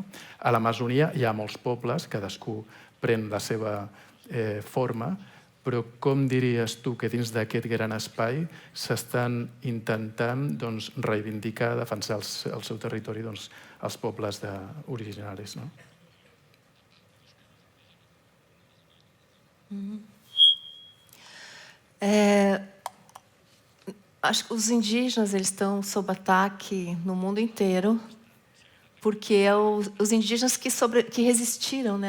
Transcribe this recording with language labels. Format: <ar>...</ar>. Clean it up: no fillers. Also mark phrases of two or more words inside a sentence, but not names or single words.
<ca>A l'Amazonia hi ha molts pobles, cadascú pren la seva forma, però com diries tu que dins d'aquest gran espai s'estan intentant reivindicar, defensar el seu territori els pobles originaris? No?</ca> <pt>Acho que os indígenas eles estão sob ataque no mundo inteiro, porque os indígenas que resistiram, né?</pt>